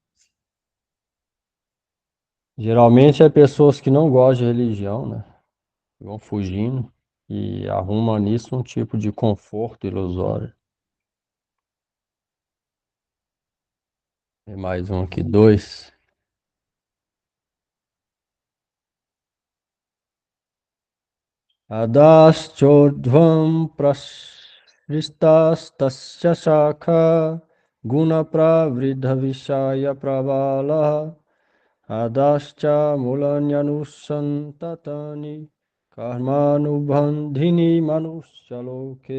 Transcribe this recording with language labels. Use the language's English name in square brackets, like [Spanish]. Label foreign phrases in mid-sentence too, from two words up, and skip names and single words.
[Portuguese] Geralmente é pessoas que não gostam de religião, né? Vão fugindo e arrumam nisso um tipo de conforto ilusório. Tem mais um aqui, dois. [Sanskrit] अधश्चोर्ध्वं प्रसृतास्तस्य शाखा गुणप्रवृद्धा विषयप्रवाला अधश्च मूलान्यनुसन्ततानि कर्मानुबन्धीनि मनुष्यलोके.